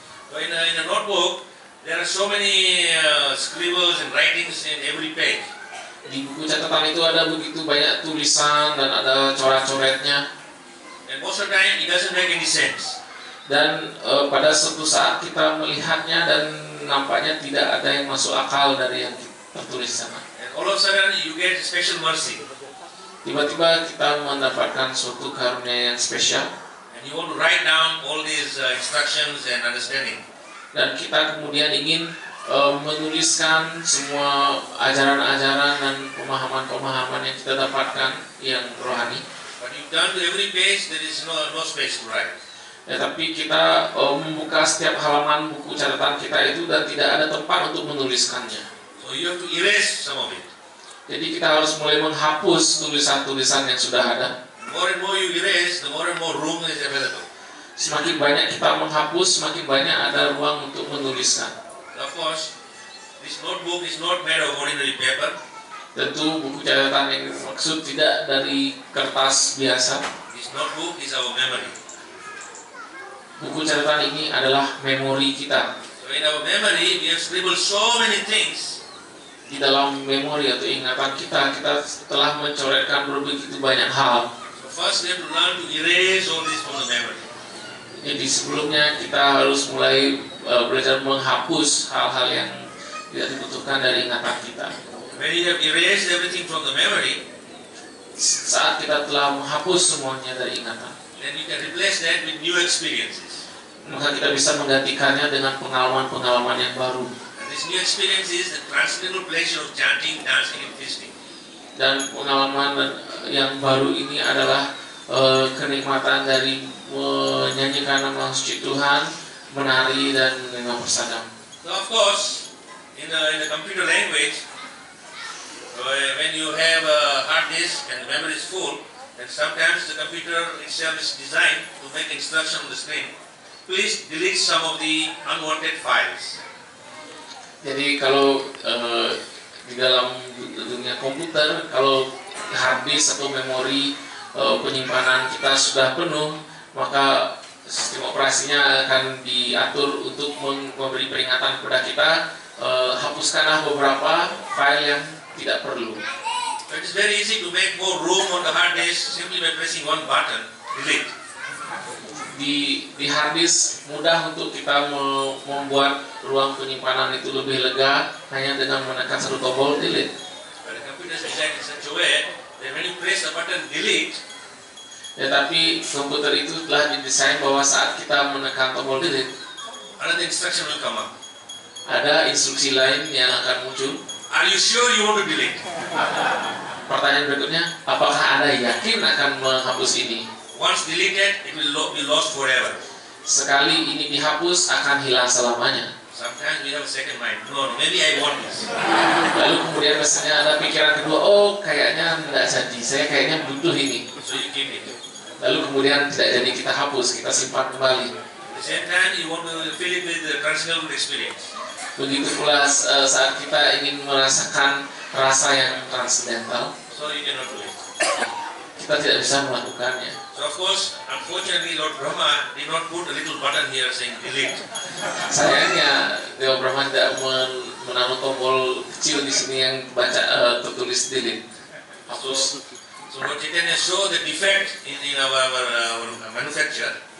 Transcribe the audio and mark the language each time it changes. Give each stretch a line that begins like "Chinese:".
English: So in a notebook, there are so many scribbles and writings in every page.
Indonesian: Di buku catatan itu ada begitu banyak tulisan dan ada coret-coretnya.
English: And most of the time, it doesn't make any sense.
Indonesian: Dan pada suatu saat kita melihatnya dan nampaknya tidak ada yang masuk akal dari yang tertulis di sana.
English: And all of a sudden you get special mercy.
Indonesian: Tiba-tiba kita mendapatkan suatu karunia yang spesial.
English: And you want to write down all these instructions and understanding.
Indonesian: Dan kita kemudian ingin menuliskan semua ajaran-ajaran dan pemahaman-pemahaman yang kita dapatkan yang rohani.
English: But you turn to every page, there is no space to write.
Indonesian: Ya, tapi kita membuka setiap halaman buku catatan kita itu dan tidak ada tempat untuk menuliskannya.
English: So you have to erase some of it.
Indonesian: Jadi kita harus mulai menghapus tulisan-tulisan yang sudah ada.
English: The more and more you erase, the more and more room is available.
Indonesian: Semakin banyak kita menghapus, semakin banyak ada ruang untuk menuliskan.
English: Of course, this notebook is not made of ordinary paper.
Indonesian: Tentu buku catatan yang dimaksud tidak dari kertas biasa.
English: This notebook is our memory.
Indonesian: Buku catatan ini adalah memori kita.
English: So in our memory, we have scribbled so many things.
Indonesian: Di dalam memori atau ingatan kita, kita telah mencoretkan begitu banyak hal.
English: So first we have to learn to erase all this from the memory.
Indonesian: Jadi sebelumnya kita harus mulai belajar menghapus hal-hal yang tidak dibutuhkan dari ingatan kita.
English: When you have erased everything from the memory,
Indonesian: Saat kita telah menghapus semuanya dari ingatan,
English: then you can replace that with new experiences.
Indonesian: maka kita bisa menggantikannya dengan pengalaman-pengalaman yang baru.
English: And this new experience is the transcendental pleasure of chanting, dancing, and feasting.
Indonesian: Dan pengalaman yang baru ini adalah kenikmatan dari menyanyikan nama suci Tuhan, menari dan memang bersadam.
English: So of course, in the computer language, when you have a hard disk and the memory is full, then sometimes the computer itself is designed to make instruction on the screen. Please delete some of the unwanted files.
Indonesian: Jadi kalau di dalam dunia komputer, kalau hard disk atau memori penyimpanan kita sudah penuh, maka sistem operasinya akan diatur untuk memberi peringatan kepada kita, hapuskanlah beberapa file yang tidak perlu.
English: It is very easy to make more room on the hard disk simply by pressing one button, delete.
Indonesian: Di hard disk mudah untuk kita membuat ruang penyimpanan itu lebih lega hanya dengan menekan satu tombol delete.
English: But the computer is designed in such a way that when you press the button delete,
Indonesian: Ya, tapi komputer itu telah didesain bahwa saat kita menekan tombol delete,
English: another instruction will come up.
Indonesian: ada instruksi lain yang akan muncul.
English: Are you sure you want to delete?
Indonesian: Pertanyaan berikutnya, apakah Anda yakin akan menghapus ini?
English: Once deleted, it will be lost forever.
Indonesian: Sekali ini dihapus akan hilang selamanya.
English: Sometimes we have a second mind. No, maybe I want this.
Indonesian: Lalu kemudian misalnya ada pikiran kedua, oh kayaknya tidak jadi, saya kayaknya butuh ini.
English: So you keep it.
Indonesian: Lalu kemudian tidak jadi kita hapus, kita simpan kembali.
English: At the same time, you want to fill it with the transcendental experience.
Indonesian: Begitu pula saat kita ingin merasakan rasa yang transcendental,
English: So you cannot do it.
Indonesian: kita tidak bisa melakukannya.
English: So of course, unfortunately, Lord Brahma did not put a little button here saying delete.
Indonesian: Sayangnya Dewa Brahma tidak menaruh tombol kecil di sini yang tertulis delete, hapus.
English: So Lord Chaitanya show the defect in our manufacture.